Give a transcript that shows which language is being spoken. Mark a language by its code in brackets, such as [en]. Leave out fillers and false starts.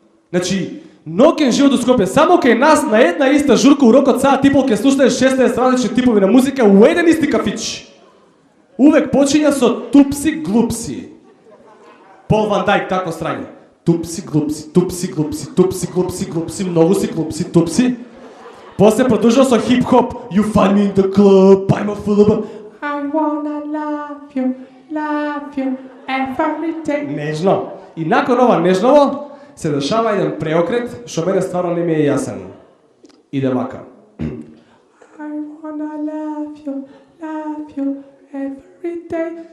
[mk] Значи, ноќен живот у Скопје, само кај нас на една иста журка урокот саат и пол ке слушнеш 16 различни типови на музика у еден исти кафич. Увек почиња со тупси глупси. Пол Ван Дајк тако страње. Тупси глупси, тупси глупси, тупси глупси, глупси, многу си глупси, тупси. После продолжува со хип-хоп. [en] You find me in the club, I'm a full of I wanna love you every day. [mk] Нежно. И након ова нежново се дешава еден преокрет, што мене стварно не ми е јасен. Иде вака. [en] I wanna love you every day.